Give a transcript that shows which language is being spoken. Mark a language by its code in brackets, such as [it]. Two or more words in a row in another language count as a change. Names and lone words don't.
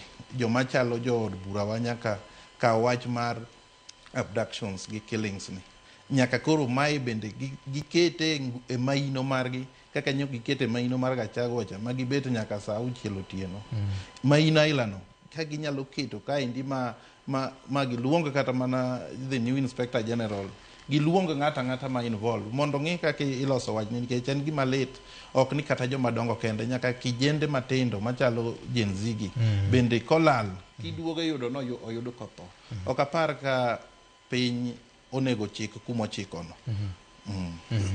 [luo] Joma chalo jood bura wa nyaka kaw wach mar abductions gi killings ni. Nyaka koro mai bende gikete e maino margi, kaka nyok gikete maino mar Gachagua cha ma gibet nyaka saa 6 otieno. Maino ailano ka ginyalo keto kaendi ma giluongo kata mana [en] the new inspector general, [luo] giluongo ng'ata ma involved mondo ng'i kaka iloso wach ni, nikech en gima lit. Ok ni kata joma dongo kende, nyaka kijende matindo machalo Gen Z gi bende kolal kiduogo yudo no oyudo kotho. Ok apar ka piny onego chik kuma ochikono.